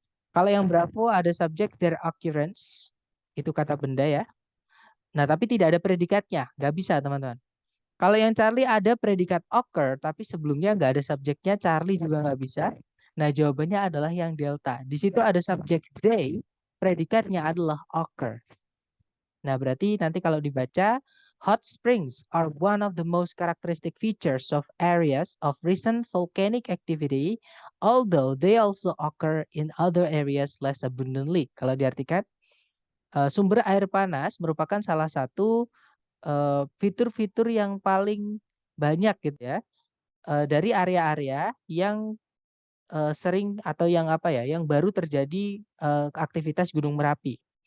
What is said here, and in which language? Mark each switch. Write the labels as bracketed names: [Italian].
[Indonesian] Kalau yang Bravo ada subjek their occurrence, itu kata benda ya. Nah, tapi tidak ada predikatnya, nggak bisa teman-teman. Kalau yang Charlie ada predikat occur, tapi sebelumnya nggak ada subjeknya, Charlie juga nggak bisa. Nah, jawabannya adalah yang delta. Di situ ada subjek they, predikatnya adalah occur. Nah, berarti nanti kalau dibaca, [English] hot springs are one of the most characteristic features of areas of recent volcanic activity, although they also occur in other areas less abundantly. [Indonesian] Kalau diartikan, sumber air panas merupakan salah satu fitur-fitur yang paling banyak gitu ya dari area-area yang sering atau yang apa ya, yang baru terjadi aktivitas Gunung Merapi.